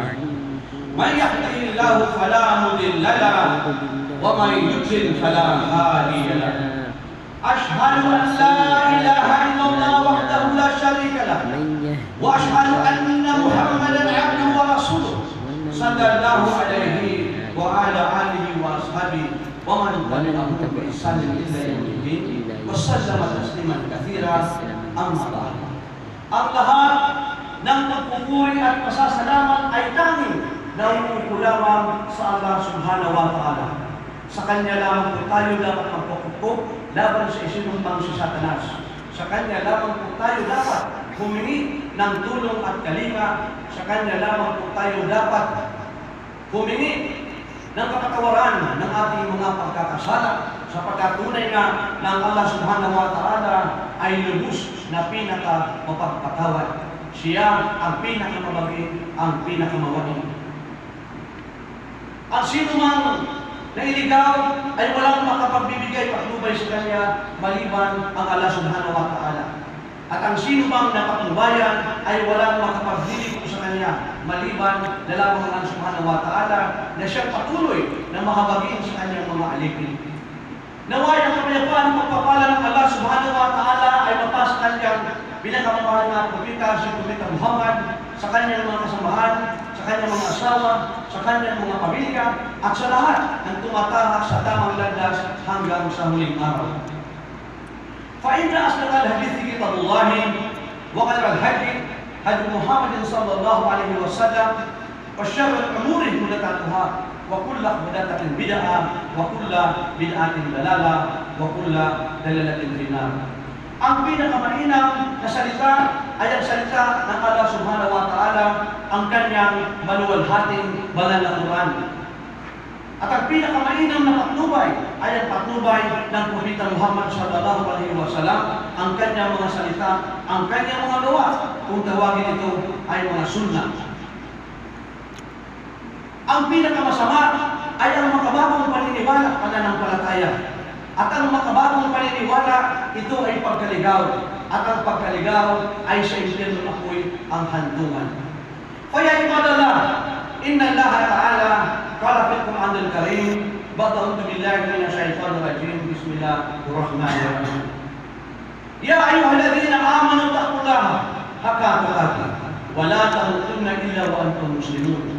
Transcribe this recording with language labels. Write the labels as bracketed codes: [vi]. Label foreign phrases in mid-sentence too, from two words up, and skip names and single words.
[ar] من يهده الله فلا مضل له ومن يضلل فلا هادي له أشهد أن لا إله إلا الله وحده لا شريك له وأشهد أن محمدا عبده ورسوله صلى الله عليه وعلى آله وأصحابه ومن تبعهم بإحسان إلى يوم الدين وسلم تسليما كثيرا أما بعد. [tl] Ang lahat ng pagpupuri at pasasalamat ay tanging nauukulamang sa Allah [ar] سبحانه وتعالى. [tl] Sa Kanya lamang po tayo dapat magpupukpok laban sa isinumpang si Satanas. Sa Kanya lamang po tayo dapat humingi ng tulong at kalinga. Sa Kanya lamang po tayo dapat humingi ng kapatawaran ng ating mga pagkakasala, sapagkat tunay nga ng Allah [ar] سبحانه وتعالى [tl] ay lubos na pinaka-mapagpatawad. Siya ang pinakamabagin, ang pinakamawagin. Ang sino man na iligaw ay walang makapagbibigay patnubay sa Kanya maliban ang Allah [ar] سبحانه وتعالى. [tl] At ang sino bang napatnubayan ay walang makapagliliko sa Kanya maliban na lamang ang Allah [ar] سبحانه وتعالى [tl] na siyang patuloy na mahabagin sa Kanyang mga alipin. Naway ang kapayapaan ng pagpapala ng Allah [ar] سبحانه وتعالى [tl] ay mapasa sa Kanyang pinakamamahal na propeta, si Propeta Muhammad, sa Kanyang mga kasamahan, sa Kanyang mga asawa, sa Kanyang mga pamilya, at sa lahat ng tumatahak sa tamang landas hanggang sa huling araw. [ar] فإن أصدق الحديث كتاب الله وخير الهدي هدي محمد صلى الله عليه وسلم وشر الأمور محدثاتها وكل محدثة بدعة وكل بدعة ضلالة وكل ضلالة في النار. [tl] Ang pinakamainam na salita ay ang salita ng Allah [ar] سبحانه وتعالى, [tl] ang Kanyang maluwalhating banal na Quran. At ang pinakamainam na patnubay ay ang patnubay ng Propeta Muhammad [ar] صلى الله عليه وسلم, [tl] ang Kanyang mga salita, ang Kanyang mga gawa, kung tawagin ito ay mga sunnah. Ang pinakamasama ay ang makabagong paniniwala, pananampalataya. At ang makabagong paniniwala, ito ay pagkaligaw. At ang pagkaligaw ay sa impyerno na po'y ang hantungan. [ar] Kaya عباد الله إن الله تعالى قال في القرآن الكريم بعد أعوذ بالله من الشيطان الرجيم بسم الله الرحمن الرحيم. يا أيها الذين آمنوا اتقوا الله حق تقاته ولا تموتن إلا وأنتم مسلمون.